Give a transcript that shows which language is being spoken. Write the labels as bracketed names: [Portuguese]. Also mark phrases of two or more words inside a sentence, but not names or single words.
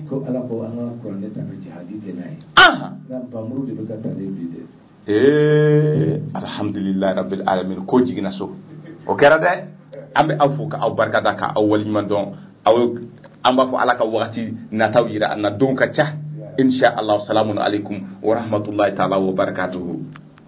[Bambara] ko ala ko an ka kuranɛ ta ka jihadi kɛ n'a ye nka bamuru de bɛ ka taa ne bi dɛ [Arabic] الحمد لله رب العالمين [Bambara] ko jigina so o kɛra dɛ an bɛ aw fo ka aw barikada ka aw waliɲuman dɔn an b'a fɔ ala ka wagati nataw yira an na don ka ca [Arabic] إن شاء الله سلام عليكم ورحمة الله تعالى وبركاته